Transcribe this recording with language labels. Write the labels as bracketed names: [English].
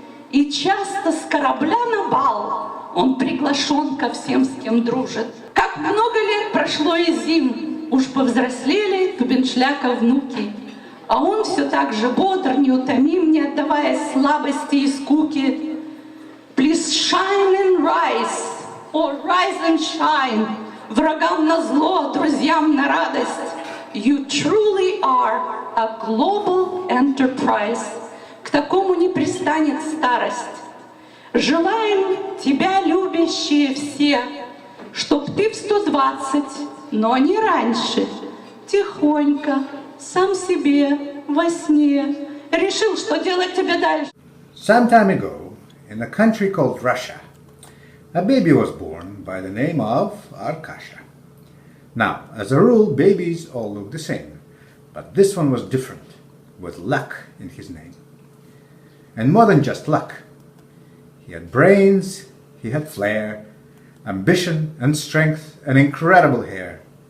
[Russian] И часто с корабля на бал он приглашен ко всем, с кем дружит. Как много лет прошло и зим, уж повзрослели Тубеншляка внуки. А он все так же бодр, неутомим, не отдавая слабости и скуки. [English] Please shine and rise, or rise and shine. [Russian] Врагам на зло, друзьям на радость. [English] You truly are a global enterprise. [Russian] К такому не пристанет старость. Желаем тебя, любящие все, чтоб ты в 120, но не раньше, тихонько, сам себе, во сне, решил, что делать тебе дальше. [English] Some time ago, in a country called Russia, a baby was born by the name of Arkasha. Now, as a rule, babies all look the same, but this one was different, with luck in his name. And more than just luck. He had brains, he had flair, ambition and strength, and incredible hair.